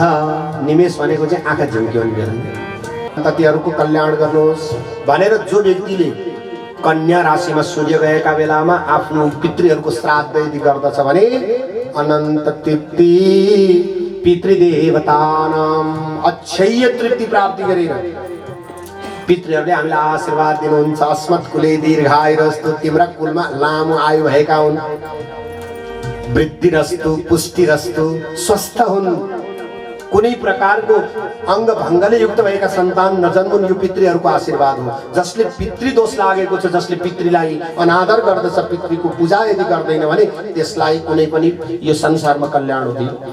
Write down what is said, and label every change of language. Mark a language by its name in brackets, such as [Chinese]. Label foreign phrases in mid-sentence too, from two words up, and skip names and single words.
[Nepali] निमेष भनेको चाहिँ आँखा झिम्क्याउने बेला। सन्ततिहरूको कल्याण गर्नुहोस् भनेर जो व्यक्तिले कन्या राशिमा सूर्य गएका बेलामा आफ्नो पितृहरूको श्राद्ध यदि गर्दछ भने अनन्त तृप्ति पितृदेवतानां अक्षय तृप्ति प्राप्ति गरेर पितृहरूले हामीलाई आशीर्वाद दिनुहुन्छ। [Sanskrit] अस्मत् कुले दीर्घायुरस्तु, [Nepali] तिम्रा कुलमा लामो आयु भएका हुन्, [Sanskrit] वृद्धिरस्तु, पुष्टिरस्तु, [Nepali] स्वस्थ हुन्, कुनै प्रकारको अङ्ग भङ्गले युक्त भएका सन्तान नजन्मुन्, यो पितृहरूको आशीर्वाद हो। जसले पितृदोष लागेको छ, जसले पितृलाई अनादर गर्दछ, पितृको पूजा यदि गर्दैन भने त्यसलाई कुनै पनि यो संसारमा कल्याण हुँदैन।